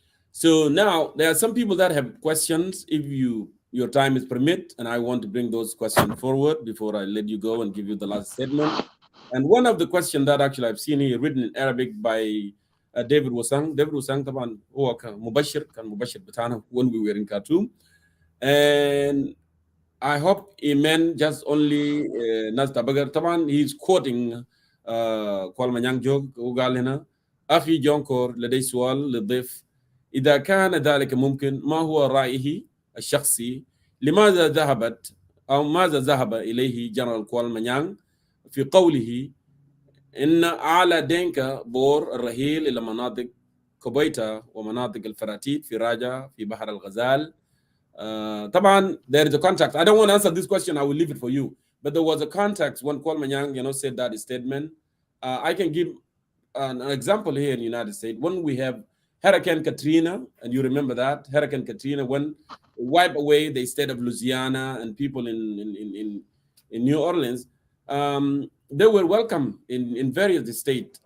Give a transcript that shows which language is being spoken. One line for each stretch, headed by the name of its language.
English: So now there are some people that have questions, if your time is permit, and I want to bring those questions forward before I let you go and give you the last statement. And one of the questions that actually I've seen here written in Arabic by David Wasang.
Arabic: David Wasang طبعا هو كان مبشر بتاعنا
English: when we were in Khartoum. And I hope he meant just only Nas Tabagar.
Arabic: طبعا
English: he's quoting
Arabic: كوال مانيانج جوج وقال هنا أخي جونكور لدي سؤال للضيف، إذا كان ذلك ممكن ما هو رأيه الشخصي، لماذا ماذا ذهب إليه جنرال كوال مانيانج في قوله إن أعلى دينكا بور الرحيل إلى مناطق كوبيتا ومناطق الفراتيت في راجا في بحر الغزال. طبعا
English: there is a context. I don't want to answer this question. I will leave it for you. But there was a context when Kwal Manyang, said that statement. I can give an example here in the United States. When we have Hurricane Katrina, and you remember that Hurricane Katrina, when wiped away the state of Louisiana and people in New Orleans, they were welcome in various states.